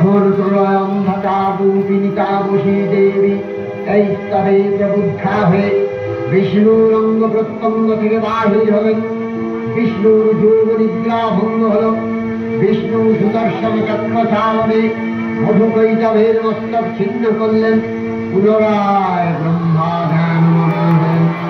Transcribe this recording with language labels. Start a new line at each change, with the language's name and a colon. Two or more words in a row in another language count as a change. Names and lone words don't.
Sanskrit: प्रलयान्धकाररूपिणी तापसी देवी तैस्तवे प्रबुद्धा
Bangla: হয়ে বিষ্ণুর অঙ্গ প্রত্যঙ্গ থেকে বাহির হলেন। বিষ্ণুর যোগ নিদ্রা ভঙ্গ হল। বিষ্ণু সুদর্শন চক্র চালনে মধুকৈটভের মস্তক ছিন্ন করলেন। পুনরায় ব্রহ্মা ধ্যান মগ্ন